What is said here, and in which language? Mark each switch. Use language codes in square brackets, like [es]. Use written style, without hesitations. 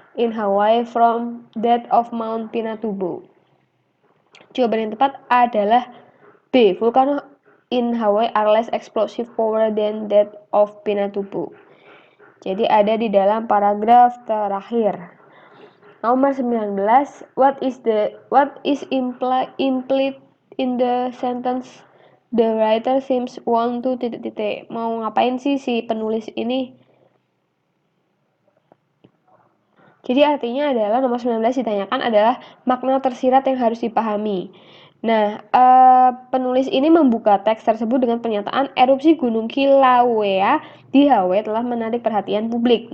[en] in Hawaii from that of Mount Pinatubo. [id] Jawaban yang tepat adalah B. [en] Volcanoes in Hawaii are less explosive power than that of Pinatubo. [id] Jadi ada di dalam paragraf terakhir. Nomor 19, [en] what is implied in the sentence the writer seems want to ... [id] Mau ngapain sih si penulis ini? Jadi artinya adalah nomor 19 ditanyakan adalah makna tersirat yang harus dipahami. Nah, penulis ini membuka teks tersebut dengan pernyataan erupsi Gunung Kilauea di Hawaii telah menarik perhatian publik.